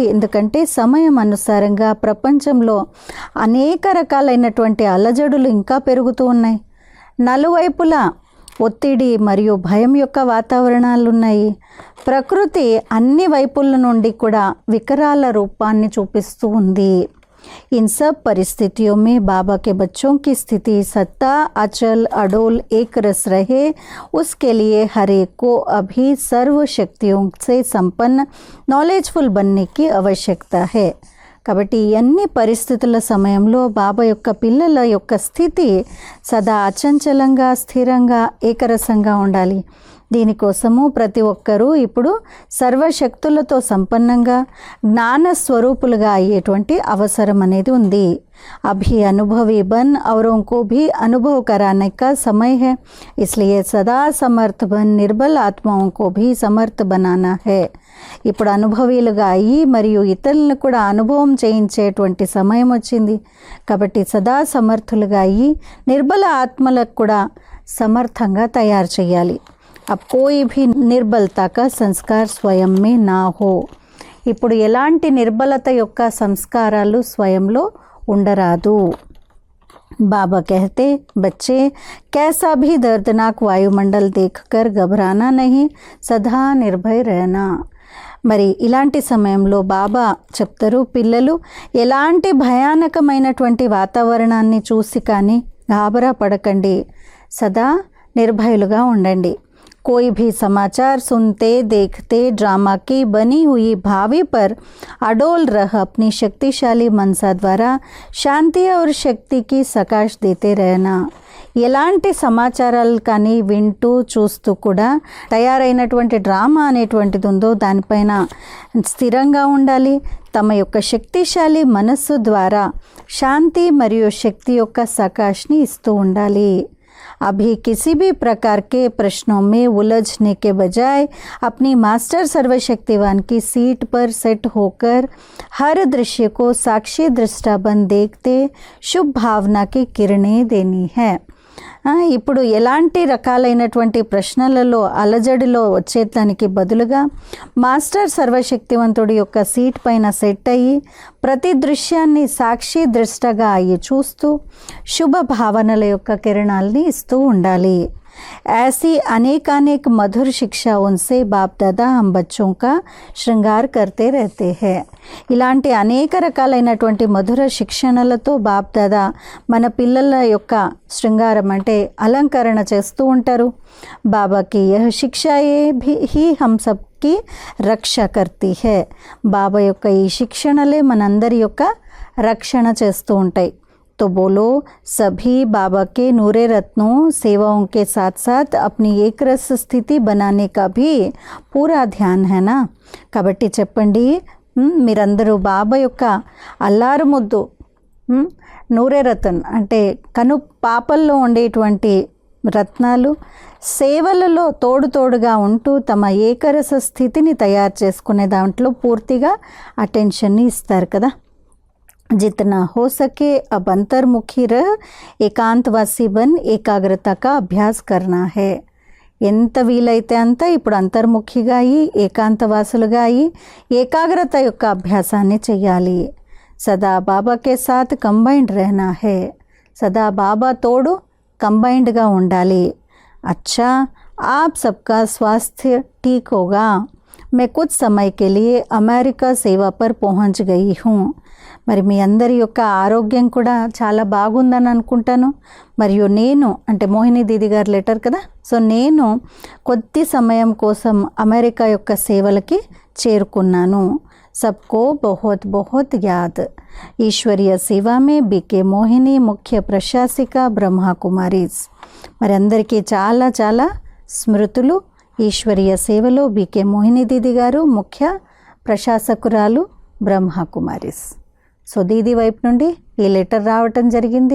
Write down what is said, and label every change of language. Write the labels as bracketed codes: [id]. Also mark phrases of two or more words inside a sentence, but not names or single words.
[te] ఎందుకంటే సమయం అనుసారంగా ప్రపంచంలో అనేక రకాలైనటువంటి అలజడులు ఇంకా పెరుగుతూ ఉన్నాయి. నలువైపులా ఒత్తిడి మరియు భయం యొక్క వాతావరణాలు ఉన్నాయి. ప్రకృతి అన్ని వైపుల నుండి కూడా వికరాల రూపాన్ని చూపిస్తూ ఉంది. [hi] इन सब परिस्थितियों में बाबा के बच्चों की स्थिति सत्ता अचल अडोल एक रस रहे, उसके लिए हर एक को अभी सर्व शक्तियों से संपन्न नॉलेजफुल बनने की आवश्यकता है. [te] కాబట్టి అన్ని పరిస్థితుల సమయంలో బాబా యొక్క పిల్లల యొక్క స్థితి సదా అచంచలంగా స్థిరంగా ఏకరసంగా ఉండాలి. దీనికోసము ప్రతి ఒక్కరూ ఇప్పుడు సర్వశక్తులతో సంపన్నంగా జ్ఞాన స్వరూపులుగా అయ్యేటువంటి అవసరం అనేది ఉంది. [hi] अभी अनुभवी बन औरों को भी अनुभव कराने का समय है. इसलिए सदा समर्थ बन निर्बल आत्माओं को भी समर्थ बनाना है. [te] ఇప్పుడు అనుభవీలుగా అయ్యి మరియు ఇతరులను కూడా అనుభవం చేయించేటువంటి సమయం వచ్చింది. కాబట్టి సదా సమర్థులుగా అయ్యి నిర్బల ఆత్మలకు కూడా సమర్థంగా తయారు చేయాలి. [hi] अब कोई भी निर्बलता का संस्कार स्वयं में ना हो. [te] ఇప్పుడు ఎలాంటి నిర్బలత యొక్క సంస్కారాలు స్వయంలో ఉండరాదు. [hi] बाबा कहते, बच्चे कैसा भी दर्दनाक वायुमंडल देखकर घबराना नहीं, सदा निर्भय रहना. [te] మరి ఇలాంటి సమయంలో బాబా చెప్తారు, పిల్లలు ఎలాంటి భయానకమైనటువంటి వాతావరణాన్ని చూసి కానీ గాబరా పడకండి, సదా నిర్భయులుగా ఉండండి. [hi] कोई भी समाचार सुनते देखते ड्रामा की बनी हुई भावी पर अडोल रह अपनी शक्तिशाली मनसा द्वारा शांति और शक्ति की सकाश देते रहना. [te] ఎలాంటి సమాచారాలు కానీ వింటూ చూస్తూ కూడా తయారైనటువంటి డ్రామా అనేటువంటిది ఉందో దానిపైన స్థిరంగా ఉండాలి. తమ యొక్క శక్తిశాలి మనస్సు ద్వారా శాంతి మరియు శక్తి యొక్క సకాష్ని ఇస్తూ ఉండాలి. [hi] अभी किसी भी प्रकार के प्रश्नों में उलझने के बजाय अपनी मास्टर सर्वशक्तिवान की सीट पर सेट होकर हर दृश्य को साक्षी दृष्टा बन देखते शुभ भावना की किरणें देनी है. [te] ఇప్పుడు ఎలాంటి రకాలైనటువంటి ప్రశ్నలలో అలజడిలో వచ్చేదానికి బదులుగా మాస్టర్ సర్వశక్తివంతుడి యొక్క సీట్ పైన సెట్ అయ్యి ప్రతి దృశ్యాన్ని సాక్షి దృష్టగా అయ్యి చూస్తూ శుభ భావనల యొక్క కిరణాలని ఇస్తూ ఉండాలి. [hi] ऐसी अनेकानेक मधुर शिक्षा उनसे बाप दादा हम बच्चों का श्रृंगार करते रहते हैं. [te] ఇలాంటి అనేక రకాలైనటువంటి మధుర శిక్షణలతో బాప్ దాదా మన పిల్లల యొక్క శృంగారం అంటే అలంకరణ చేస్తూ ఉంటారు. [hi] बाबा की यह शिक्षाएँ ही हम सबकी रक्षा करती है. [te] బాబా యొక్క ఈ శిక్షణలే మనందరి యొక్క రక్షణ చేస్తూ ఉంటాయి. [hi] तो बोलो, सभी बाबा के नूरे रत्नों सेवाओं के साथ साथ अपनी एक रस स्थिति बनाने का भी पूरा ध्यान है ना. [te] కాబట్టి చెప్పండి, మీరందరూ బాబా యొక్క అల్లారు ముద్దు [hi] नूरे रतन [te] అంటే కను పాపల్లో ఉండేటువంటి రత్నాలు సేవలలో తోడుగా ఉంటూ తమ ఏకరస స్థితిని తయారు చేసుకునే దాంట్లో పూర్తిగా అటెన్షన్ని ఇస్తారు కదా. [hi] जितना हो सके अब अंतर्मुखी रह एकांतवासी बन एकाग्रता का अभ्यास करना है. [te] ఎంత వీలైతే అంత ఇప్పుడు అంతర్ముఖిగా అయ్యి ఏకాంతవాసులుగా అయ్యి ఏకాగ్రత యొక్క అభ్యాసాన్ని చేయాలి. [hi] सदा बाबा के साथ कंबाइंड रहना है. [te] సదా బాబా తోడు కంబైన్డ్గా ఉండాలి. [hi] अच्छा आप सबका स्वास्थ्य ठीक होगा. मैं कुछ समय के लिए अमेरिका सेवा पर पहुंच गई हूँ. [te] మరి మీ అందరి యొక్క ఆరోగ్యం కూడా చాలా బాగుందని అనుకుంటాను. మరియు నేను అంటే మోహిని దీది గారి లెటర్ కదా, సో నేను కొద్ది సమయం కోసం అమెరికా యొక్క సేవలకి చేరుకున్నాను. [hi] सबको बहुत बहुत याद. ईश्वरीय सेवा में बीके मोहिनी मुख्य प्रशासिका ब्रह्मा कुमारीज़. [te] మరి అందరికీ చాలా చాలా స్మృతులు. ఈశ్వరీయ సేవలో బీకే మోహిని దీది గారు ముఖ్య ప్రశాసకురాలు బ్రహ్మా కుమారీస్. సో దీది వైపు నుండి ఈ లెటర్ రావటం జరిగింది.